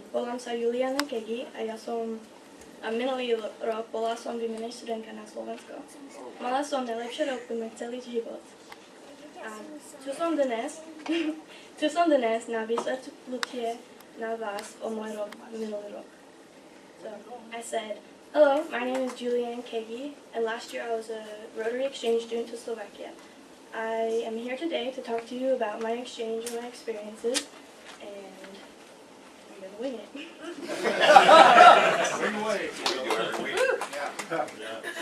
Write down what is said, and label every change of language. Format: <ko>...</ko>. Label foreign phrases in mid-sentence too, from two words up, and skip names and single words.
<sk>Volám sa Juliana Kagy a ja som minulý rok bola som výmenná študentka na Slovensko. Mala som najlepšie roky na celý život. A tu som dnes na vysvetnutie na vás o môj rok minulý rok.</sk> <en>So I said, hello, my name is Juliana Kagy, and last year I was a Rotary exchange student to Slovakia. I am here today to talk to you about my exchange and my experiences, and I'm gonna wing it. Wing away. We do every week. Yeah.</en>